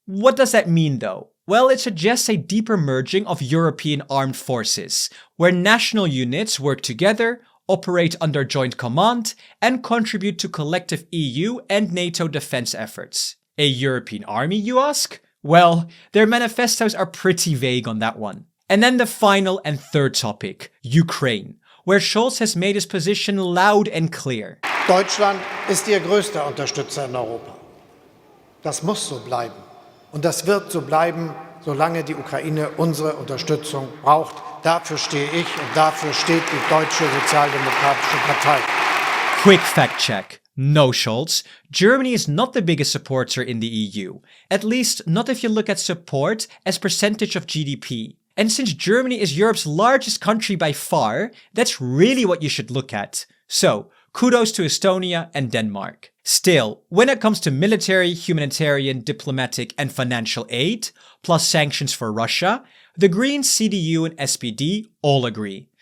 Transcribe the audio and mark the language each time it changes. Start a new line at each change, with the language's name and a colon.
English: What does that mean though? Well, it suggests a deeper merging of European armed forces, where national units work together, operate under joint command, and contribute to collective EU and NATO defense efforts. A European army, you ask? Well, their manifestos are pretty vague on that one. And then the final and third topic, Ukraine, where Scholz has made his position loud and clear.
German: Deutschland ist Ihr größter Unterstützer in Europa. Das muss so bleiben. Und das wird so bleiben, solange die Ukraine unsere Unterstützung braucht. Dafür stehe ich und dafür steht die Deutsche Sozialdemokratische Partei.
English: Quick fact check. No, Scholz. Germany is not the biggest supporter in the EU. At least not if you look at support as percentage of GDP. And since Germany is Europe's largest country by far, that's really what you should look at. So, kudos to Estonia and Denmark. Still, when it comes to military, humanitarian, diplomatic, and financial aid, plus sanctions for Russia, the Greens, CDU, and SPD all agree.